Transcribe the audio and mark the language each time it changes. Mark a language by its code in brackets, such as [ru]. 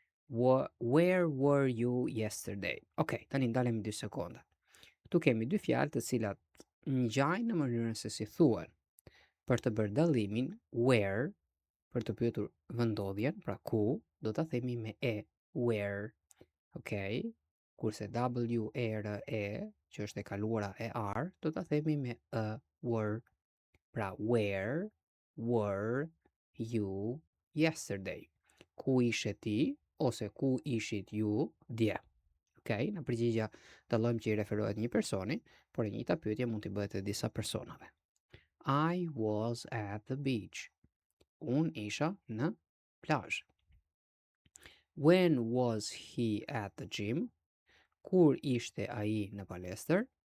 [en] Where were you yesterday? [sq] Ok, tani ndalemi 2 sekonda. Këtu kemi dy fjalë të cilat ngjajnë në mënyrën se si thuhen. Për të bërë dallimin, where, për të pyetur vendodhjen, pra ku, do ta themi me e, where. Ok, kurse W-E-R-E, që është e kaluara e R, do ta themi me were. [en] Pra, where were you yesterday? [sq] Ku ishe ti, ose ku ishit ju dje? Ok, në përgjigja dallojmë që i referohet një personi, por e njëjta pyetje mund t'i bëhet edhe disa personave. [en] I was at the beach. [sq] Unë isha në plazh. [en] When was he at the gym? [sq] Kur ishte ai në palestër?